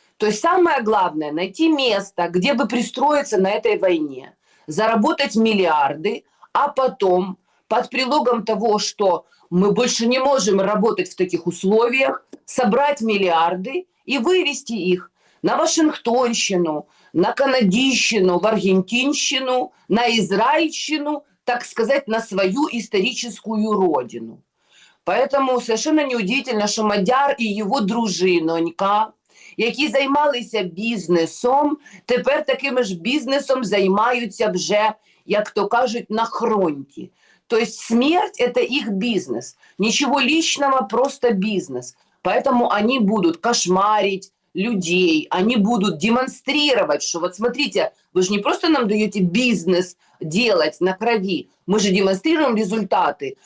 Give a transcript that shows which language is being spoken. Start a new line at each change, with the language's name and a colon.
Russian: То есть самое главное – найти место, где бы пристроиться на этой войне, заработать миллиарды, а потом под предлогом того, что мы больше не можем работать в таких условиях, собрать миллиарды и вывести их на Вашингтонщину, на Канадищину, в Аргентинщину, на Израильщину, так сказать, на свою историческую родину. Поэтому совершенно неудивительно,
Ukrainian: що Мадяр і його дружинонька, які займалися бізнесом, тепер таким ж бізнесом займаються вже, як то кажуть, на фронті.
Russian: То есть смерть – это их бизнес. Ничего личного, просто бизнес. Поэтому они будут кошмарить людей, они будут демонстрировать, что вот смотрите, вы же не просто нам даете бизнес делать на крови, мы же демонстрируем результаты.